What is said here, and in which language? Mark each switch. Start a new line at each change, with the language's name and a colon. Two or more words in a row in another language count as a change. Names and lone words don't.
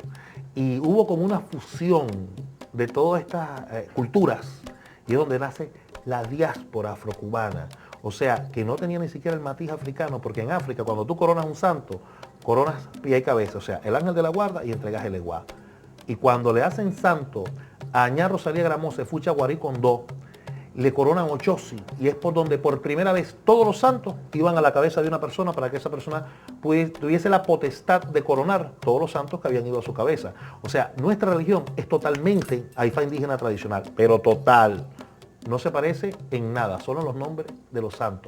Spanish: Y hubo como una fusión de todas estas culturas, y es donde nace la diáspora afrocubana. O sea, que no tenía ni siquiera el matiz africano, porque en África, cuando tú coronas un santo, coronas pie y cabeza, o sea, el ángel de la guarda y entregas el eguá. Y cuando le hacen santo a Añá Rosalía Gramose, Fucha Guarí Condó, le coronan Ochosi, y es por donde por primera vez todos los santos iban a la cabeza de una persona para que esa persona tuviese la potestad de coronar todos los santos que habían ido a su cabeza. O sea, nuestra religión es totalmente Ifá indígena tradicional, pero total. No se parece en nada, solo en los nombres de los santos.